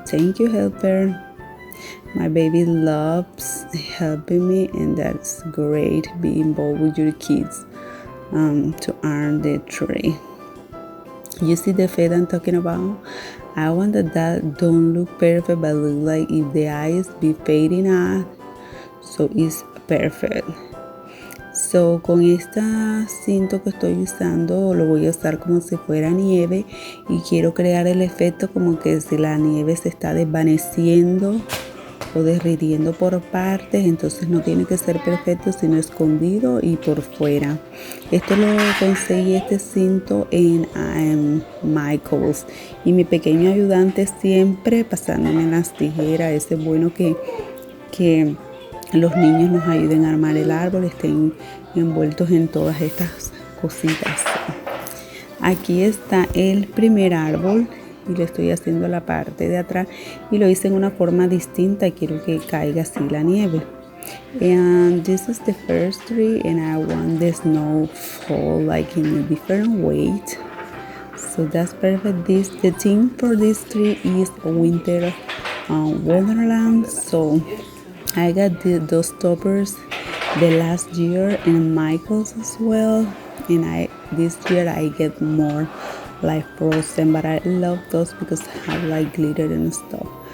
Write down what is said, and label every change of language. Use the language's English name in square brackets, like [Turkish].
[English] Thank you, helper. My baby loves helping me, and that's great. Be involved with your kids to earn the tree. You see the fade I'm talking about? I want that don't look perfect, but look like if the eyes be fading out, so it's perfect. [Spanish] So con esta cinto que estoy usando, lo voy a usar como si fuera nieve, y quiero crear el efecto como que si la nieve se está desvaneciendo o derritiendo por partes. Entonces no tiene que ser perfecto, sino escondido y por fuera. Esto lo conseguí, este cinto, en Michael's, y mi pequeño ayudante siempre pasándome las tijeras. Es bueno que los niños nos ayuden a armar el árbol, estén envueltos en todas estas cositas. Aquí está el primer árbol y le estoy haciendo la parte de atrás, y lo hice en una forma distinta. Quiero que caiga así la nieve. [English] And this is the first tree, and I want the snow fall like in a different weight. So that's perfect. The theme for this tree is Winter Wonderland. So I got those toppers the last year in Michael's as well, and this year I get more like frozen, but I love those because I have like glitter and stuff.